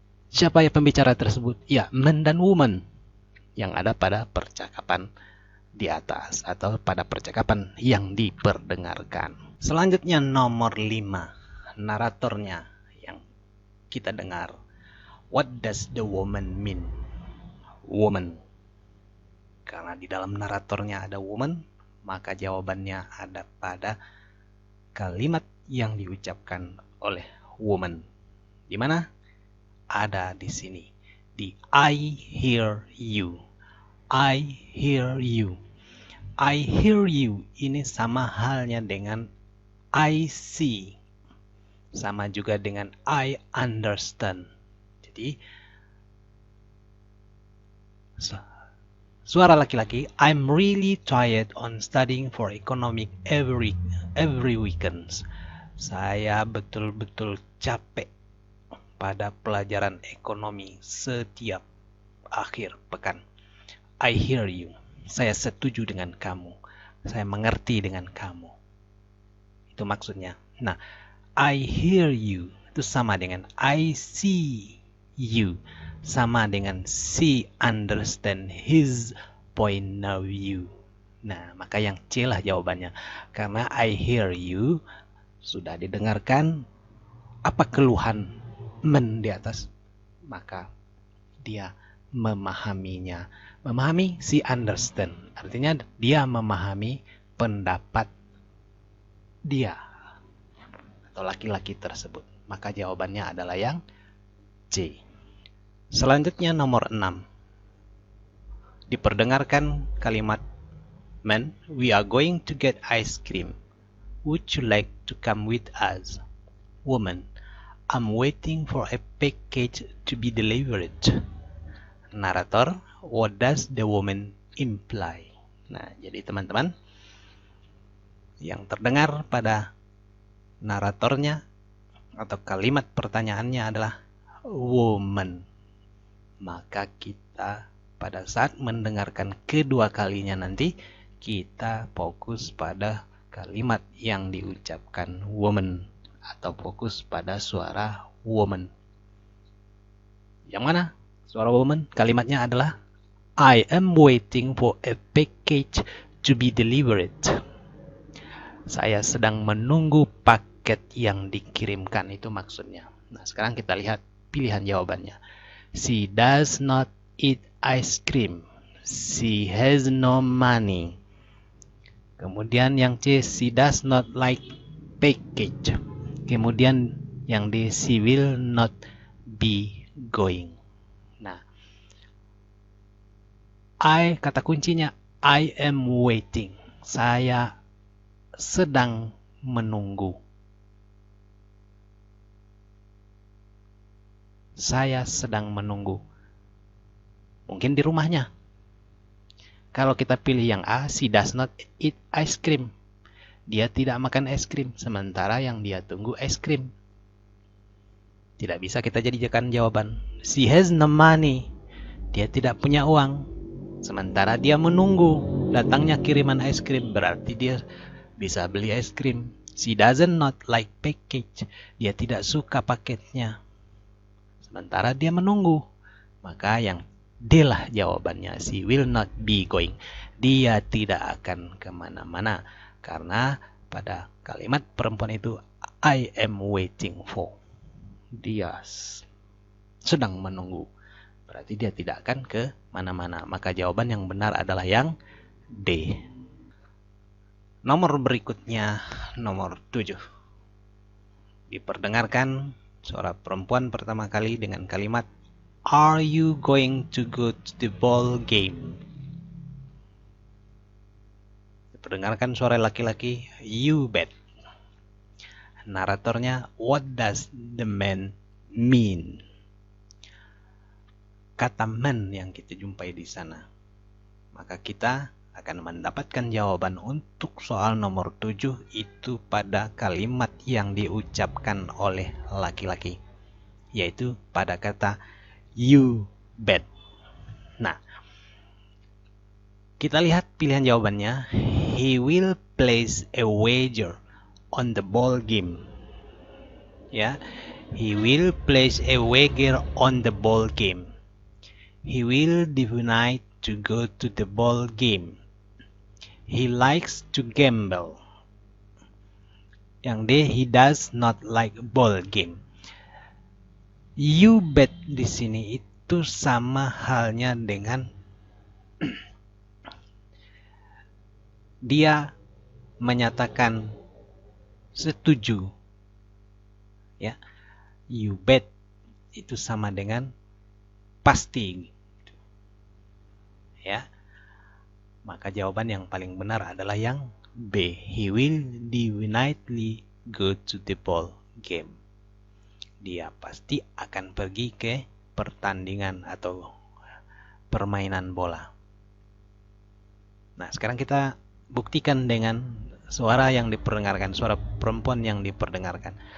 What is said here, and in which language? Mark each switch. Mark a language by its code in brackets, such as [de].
[id] Siapa ya pembicara tersebut? Ya, man dan woman. Yang ada pada percakapan di atas. Atau pada percakapan yang diperdengarkan. Selanjutnya nomor 5. Naratornya yang kita dengar. [en] What does the woman mean? Woman. [id] Karena di dalam naratornya ada woman, maka jawabannya ada pada kalimat yang diucapkan oleh woman. Di mana? Ada di sini. Di [en] I hear you. [id] I hear you. [en] I hear you [id] ini sama halnya dengan [en] I see. [id] Sama juga dengan [en] I understand. [id] Jadi suara laki-laki, [en] I'm really tired on studying for economic every weekends. [id] Saya betul-betul capek pada pelajaran ekonomi setiap akhir pekan. [en] I hear you. [id] Saya setuju dengan kamu. Saya mengerti dengan kamu. Itu maksudnya. Nah, [en] I hear you [id] itu sama dengan [en] I see you. Sama dengan she understand his point of view. [id] Nah, maka yang C lah jawabannya. Karena [en] I hear you [id] sudah didengarkan apa keluhan men di atas, maka dia memahaminya. Memahami, [en] she understand. [id] Artinya dia memahami pendapat dia atau laki-laki tersebut. Maka jawabannya adalah yang C. Selanjutnya nomor 6. Diperdengarkan kalimat, [en] "Man, we are going to get ice cream. Would you like to come with us?" Woman, I'm waiting for a package to be delivered. Narator, what does the woman imply? [id] Nah, jadi teman-teman, yang terdengar pada naratornya atau kalimat pertanyaannya adalah woman. Maka kita pada saat mendengarkan kedua kalinya nanti, kita fokus pada kalimat yang diucapkan woman atau fokus pada suara woman. Yang mana suara woman? Kalimatnya adalah [en] I am waiting for a package to be delivered. [id] Saya sedang menunggu paket yang dikirimkan, itu maksudnya. Nah, sekarang kita lihat pilihan jawabannya. [en] She does not eat ice cream. She has no money. [id] Kemudian yang C, [en] she does not like package. [id] Kemudian yang D, [en] she will not be going. [id] Nah, kata kuncinya [en] I am waiting. [id] Saya sedang menunggu. Saya sedang menunggu. Mungkin di rumahnya. Kalau kita pilih yang A, [en] she does not eat ice cream. [id] Dia tidak makan es krim, sementara yang dia tunggu es krim. Tidak bisa kita jadikan jawaban. [en] She has no money. [id] Dia tidak punya uang, sementara dia menunggu datangnya kiriman es krim. Berarti dia bisa beli es krim. [en] She doesn't not like package. [id] Dia tidak suka paketnya, sementara dia menunggu. Maka yang D lah jawabannya. [en] She will not be going. [id] Dia tidak akan kemana-mana. Karena pada kalimat perempuan itu [en] I am waiting for. [id] Dia sedang menunggu. Berarti dia tidak akan ke mana-mana. Maka jawaban yang benar adalah yang D. Nomor berikutnya, nomor 7. Diperdengarkan suara perempuan pertama kali dengan kalimat [en] Are you going to go to the ball game? [id] Diperdengarkan suara laki-laki, [en] You bet. Naratornya, What does the man mean? [id] Kata man yang kita jumpai di sana. Maka kita akan mendapatkan jawaban untuk soal nomor 7 itu pada kalimat yang diucapkan oleh laki-laki, yaitu pada kata [en] you bet. [id] Nah, kita lihat pilihan jawabannya. [en] He will place a wager on the ball game. Ya, he will place a wager on the ball game. He will decide to go to the ball game. He likes to gamble. [id] Yang D, [en] he does not like ball game. You bet [id] di sini itu sama halnya dengan dia menyatakan setuju. Ya, [en] you bet [id] itu sama dengan pasti. Ya, maka jawaban yang paling benar adalah yang B. [en] He will definitely go to the ball game. [id] Dia pasti akan pergi ke pertandingan atau permainan bola. Nah, sekarang kita buktikan dengan suara yang diperdengarkan, suara perempuan yang diperdengarkan.